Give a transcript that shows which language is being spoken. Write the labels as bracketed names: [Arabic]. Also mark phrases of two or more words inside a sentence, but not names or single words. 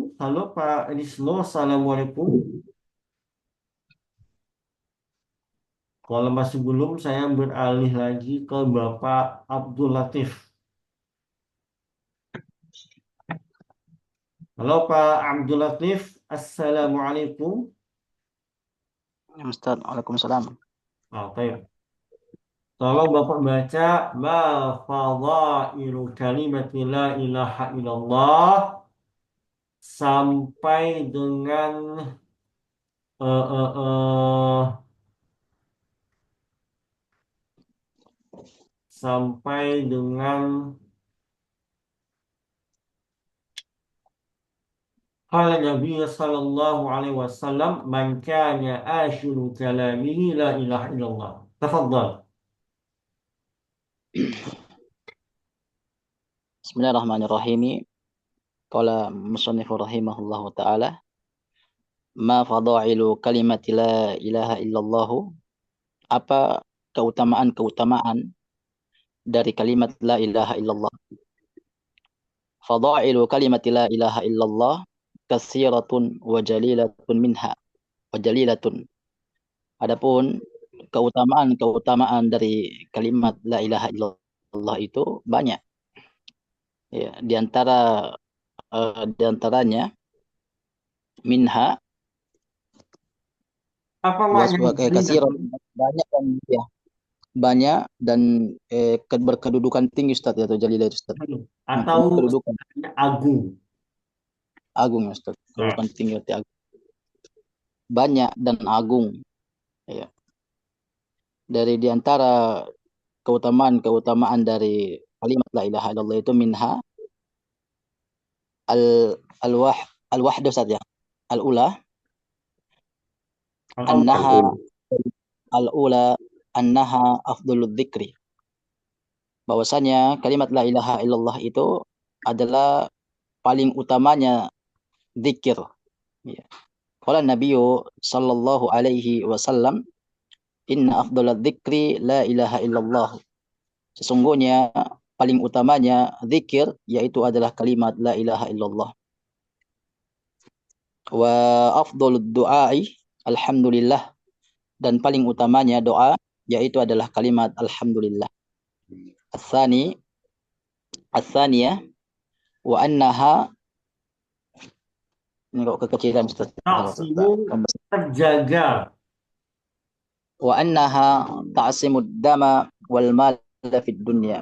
[Indonesian] Halo Pak Enislo, Assalamualaikum. Kalau masih belum, saya beralih lagi ke Bapak Abdul Latif. Halo Pak Abdul Latif, Assalamualaikum. Ustaz, Waalaikumsalam. Oke. Tolong Bapak baca [Arabic] ما فضائل كلمة لا إله إلا الله [Indonesian] sampai dengan eh, eh, eh, sampai dengan [Arabic] قال نبي صلى الله عليه وسلم من كان آخر كلامه لا إله إلا الله. تفضل. بسم الله الرحمن الرحيم. قال مصنف رحمه الله تعالى، ما فضائل كلمة لا إله إلا الله, [Indonesian] apa keutamaan-keutamaan dari kalimat [Arabic] لا إله إلا الله. فضائل كلمة لا إله إلا الله كثيرة وجليلة منها وجليلة. [Indonesian] Adapun keutamaan-keutamaan dari kalimat [Arabic] لا إله إلا الله [Indonesian] itu banyak. Ya, di antaranya minha Apa was makna katsiran, jalilatun? banyak dan ya, banyak dan berkedudukan tinggi Ustaz, ya, atau jalilah Ustaz. Atau Kedudukan agung. agung Ustaz. Kedudukan tinggi arti agung. Banyak dan agung. Ya. Dari diantara keutamaan dari kalimat [Arabic] لا إله إلا الله [Indonesian] itu [Arabic] منها الأوله الوحدة [Indonesian] Ustaz, ya. [Arabic] الأولى أنها الأولى أنها أفضل الذكر. [Indonesian] bahwasanya kalimat [Arabic] لا إله إلا الله [Indonesian] itu adalah paling utamanya zikir. Ya. [Arabic] قال النبي صلى الله عليه وسلم، إن أفضل الذكر لا إله إلا الله. [Indonesian] Sesungguhnya paling utamanya zikir yaitu adalah kalimat [Arabic] لا إله إلا الله. وأفضل الدعاء الحمد لله, [Indonesian] dan paling utamanya doa yaitu adalah kalimat alhamdulillah. [Arabic] الثاني الثانية وأنها, [Indonesian] ini kok kekecilan Ustaz. Taksimu terjaga. [Arabic] وأنها تعصم الدم والمال في الدنيا.